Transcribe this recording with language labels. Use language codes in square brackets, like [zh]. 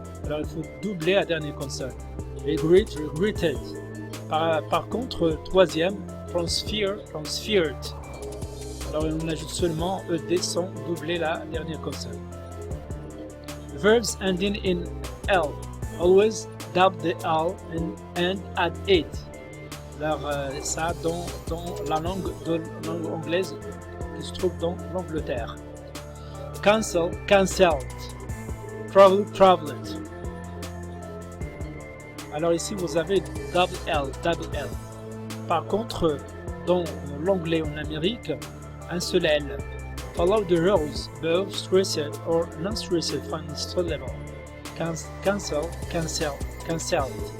[fr] Alors il faut doubler la dernière consonne. Regret, regretted. Par contre, troisième, transfer, transferred. Alors on ajoute seulement ED sans doubler la dernière consonne. [en] Verbs ending in L. Always double the L and end at it. [fr] Alors ça dans la langue anglaise qui se trouve dans l'Angleterre. [en] Cancel, cancelled. Travel, traveled. [fr] Alors ici vous avez double L, double L. Par contre, dans l'anglais en Amérique, un seul L. [en] Follow the rules, both stressed or non-stressed final level. Cancel, cancel, cancelled.